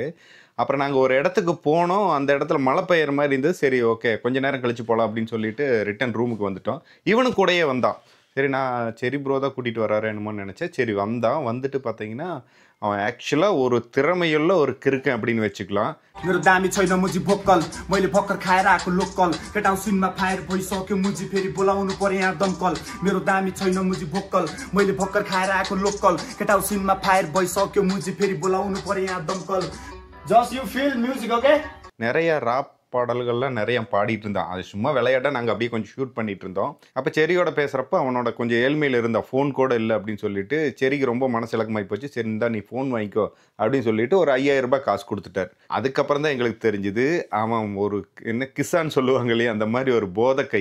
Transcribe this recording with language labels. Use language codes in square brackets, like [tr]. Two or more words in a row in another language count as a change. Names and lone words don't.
[ta] அப்புறம் நாங்க ஒரு இடத்துக்கு போனோம். அந்த இடத்துல மழை பெய்யுற மாரி இருந்தது. சரி ஓகே. கொஞ்ச நேரம் கழிச்சு போலாம் அப்படின்னு சொல்லிட்டு ரிட்டர்ன் ரூமுக்கு வந்துட்டோம். இவனும் கூடயே வந்தான். சரி ப்ரோ தான் கூட்டிட்டு வராரு என்னமோன்னு நெனச்சேன். சரி வந்தான். வந்துட்டு பார்த்தீங்கன்னா, அவன் ஆக்சுவலா ஒரு திறமையுள்ள ஒரு கிறுக்கன் அப்படின்னு வச்சுக்கலாம். [ne] मेरो दामी छैन मुजी भोकल मैले भक्कर खाएर आएको लोकल केटाउ सिनमा फायर भइसक्यो मुजी फेरि बोलाउनु पर्यो यहाँ दमकल मेरो दामी छैन मुजी भोकल मैले भक्कर खाएर आएको लोकल केटाउ सिनमा फायर भइसक्यो मुजी फेरि बोलाउनु पर्यो यहाँ दमकल [en] just you feel music okay [ta] நிறைய ராப் பாடல்கள்லாம் நிறைய பாடிட்டு இருந்தான். அது சும்மா விளையாட்ட நாங்கள் அப்படியே கொஞ்சம் ஷூட் பண்ணிட்டு இருந்தோம். அப்போ செரியோட பேசுகிறப்ப அவனோட கொஞ்சம் ஏழ்மையில் இருந்த ஃபோன் கூட இல்லை அப்படின்னு சொல்லிட்டு செரிக்கு ரொம்ப மனசிலக்கமாகி போச்சு. சரி இந்தா நீ ஃபோன் வாங்கிக்கோ அப்படின்னு சொல்லிட்டு ஒரு 5000 ரூபாய் காசு கொடுத்துட்டார். அதுக்கப்புறம் தான் எங்களுக்கு தெரிஞ்சுது அவன் ஒரு என்ன கிசான்னு சொல்லுவாங்க இல்லையா, அந்த மாதிரி ஒரு போதை கை.